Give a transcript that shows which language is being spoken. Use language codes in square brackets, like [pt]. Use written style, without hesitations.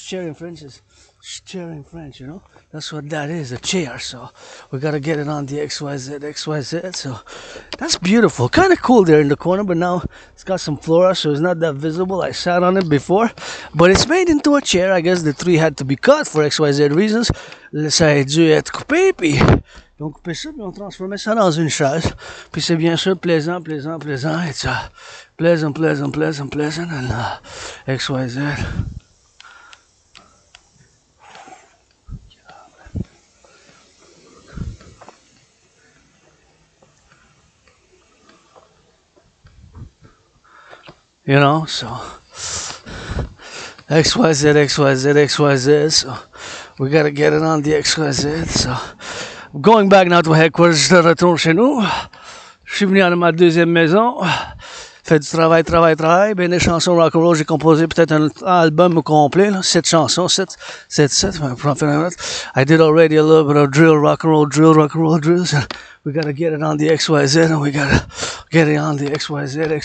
[en] Chair in French is chair in French, you know? That's what that is, a chair. So we gotta get it on the XYZ. So that's beautiful. Kind of cool there in the corner, but now it's got some flora, so it's not that visible. I sat on it before, but it's made into a chair. I guess the tree had to be cut for XYZ reasons. [fr] Ça a dû être coupé, puis ils ont coupé ça, puis ils ont transformé ça dans une chaise. Puis c'est bien sûr plaisant. [en] It's pleasant, and XYZ. You know, so XYZ, so we gotta get it on the XYZ, so going back now to headquarters, [fr] je retourne chez nous. Je suis venu à ma deuxième maison, fait du travail, ben des chansons rock&roll, j'ai composé peut-être un album complet, là, 7 chansons, 7, pour en faire un autre. [en] I did already a little bit of drill, rock&roll drills. We gotta get it on the XYZ, and we gotta get it on the XYZ.